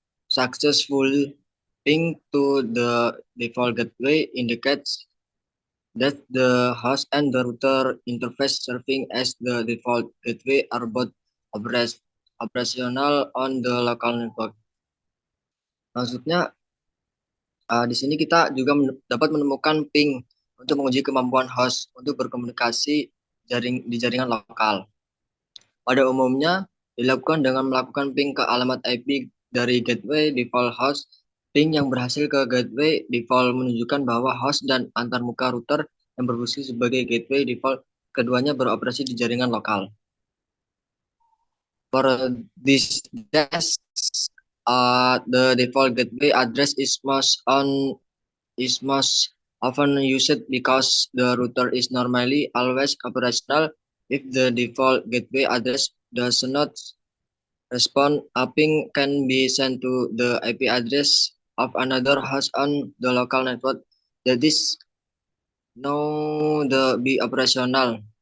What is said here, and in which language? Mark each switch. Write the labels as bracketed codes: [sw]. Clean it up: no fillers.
[en] Successful ping to the default gateway indicates that the host and the router interface serving as the default gateway are both operational on the local network. [id] Maksudnya, di sini kita juga dapat menemukan ping untuk menguji kemampuan host untuk berkomunikasi di jaringan lokal. Pada umumnya, dilakukan dengan melakukan ping ke alamat IP dari gateway default host. Ping yang berhasil ke gateway default menunjukkan bahwa host dan antarmuka router yang berfungsi sebagai gateway default keduanya beroperasi di jaringan lokal. [en] For this test, the default gateway address is most often used because the router is normally always operational. If the default gateway address does not respond, a ping can be sent to the IP address of another host on the local network that is now be operational.